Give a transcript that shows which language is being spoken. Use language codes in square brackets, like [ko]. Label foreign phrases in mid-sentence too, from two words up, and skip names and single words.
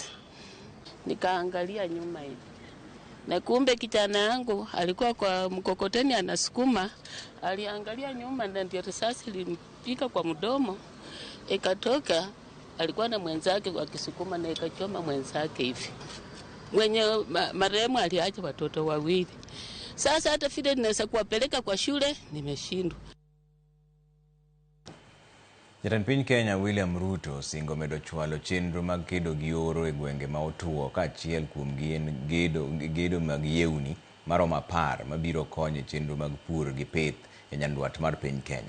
[sw] Nikaangalia nyuma hivi. Na kumbe kijana yangu alikuwa kwa mkokoteni anasukuma, aliangalia nyuma na ndio risasi ilimpiga kwa mdomo. Ikatoka, alikuwa na mwenzake wakisukuma na ikachoma mwenzake hivi. Mwenye marehemu aliacha watoto wawili. Sasa hata vile ninaweza kuwapeleka kwa shule nimeshindwa. [luo] Jatend piny Kenya William Ruto singo medo chwalo chenro mag kedo gi oro e gwenge ma otuo ka achiel kuom gedo mag yewni maromo 10 mabiro konyo chenro mag pur gi pith e nyandwat mar piny Kenya.